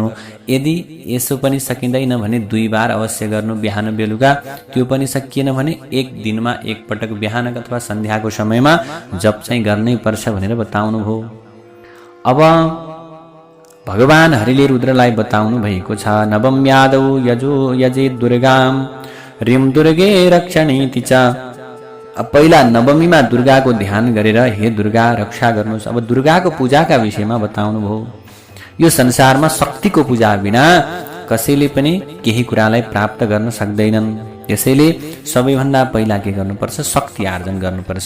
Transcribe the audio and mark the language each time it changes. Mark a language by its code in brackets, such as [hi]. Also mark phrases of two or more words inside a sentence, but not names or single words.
[ne] यदि यसो पनि सकिँदैन भने 2 बार अवश्य गर्नु बिहान बेलुका। त्यो पनि सकिएन भने 1 दिनमा 1 पटक बिहान अथवा सन्ध्याको समयमा जप चाहिँ गर्नै पर्छ भनेर बताउनु भयो। अब भगवान हरिले रुद्रलाई बताउनु भएको छ [sa] नवम यादव यजे दुर्गाम रिम दुर्गे रक्षणीति च। [ne] पहिला नवमीमा दुर्गाको ध्यान गरेर हे दुर्गा रक्षा गर्नुहोस्। अब दुर्गाको पूजाका विषयमा बताउनु भयो। यो संसारमा शक्तिको पूजा बिना कसैले पनि केही कुरालाई प्राप्त गर्न सक्दैनन्। त्यसैले सबैभन्दा पहिला के गर्नुपर्छ शक्ति आर्जन गर्नुपर्छ।